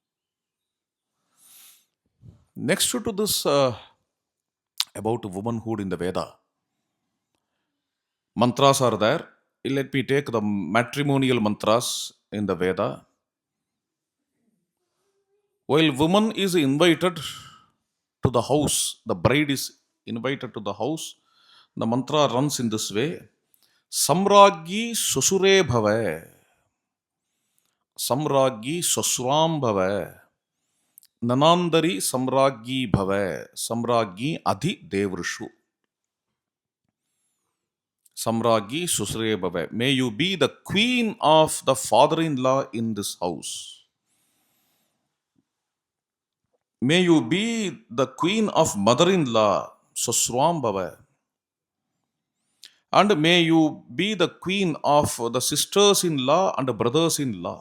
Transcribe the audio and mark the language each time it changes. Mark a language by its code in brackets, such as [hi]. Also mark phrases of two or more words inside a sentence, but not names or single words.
[en] Next to this, about womanhood in the Veda, mantras are there. Let me take the matrimonial mantras in the Veda. While woman is invited to the house, the bride is invited to the house, the mantra runs in this way: [sa] Samragyi Susure Bhava, Samragyi Susram Bhava, Nanandari Samragyi Bhava, Samragyi Adhi Devrishu. Samragyi Susure Bhava. [en] May you be the queen of the father in law in this house. May you be the queen of mother in law, [sa] Susram Bhava. [en] And may you be the queen of the sisters in law and brothers in law.